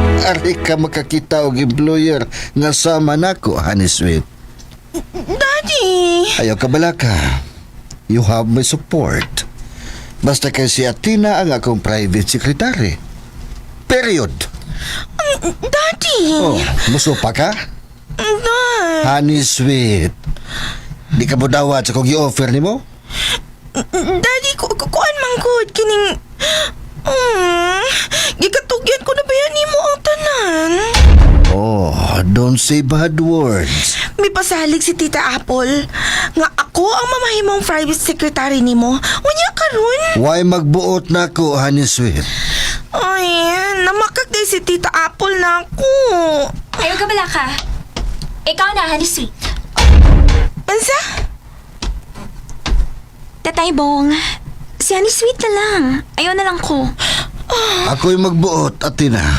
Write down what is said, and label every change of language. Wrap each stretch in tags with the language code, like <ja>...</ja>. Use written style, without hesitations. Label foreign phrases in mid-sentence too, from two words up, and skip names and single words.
<ceb>Ari ka makakita og employer nga sama nako, honey sweet. Daddy! Ayaw ka bala ka.</ceb> <en>You have my support.</en> <ceb>Basta kay si Athena ang akong private secretary. Period. Daddy! Oh, muso pa ka? Dad! Honey sweet. Di ka mo dawat sa kong i-offer ni mo? Daddy, kuan man good kining... Gikatugyan ko na ba yan mo ang tanan?</ceb> <en>Oh, don't say bad words.</en> <ceb>May pasalig si Tita Apple nga ako ang mamahimong private secretary nimo. Unya karon? Why magbuot na ko, honey sweet? Ay, namakak day si Tita Apple na ako. Ayaw ka bala ka. Ikaw na, honey sweet. Ansa? Tatay Bong, si honey sweet na lang. Ayaw na lang ko. Ako'y magbuot, Athena.</ceb>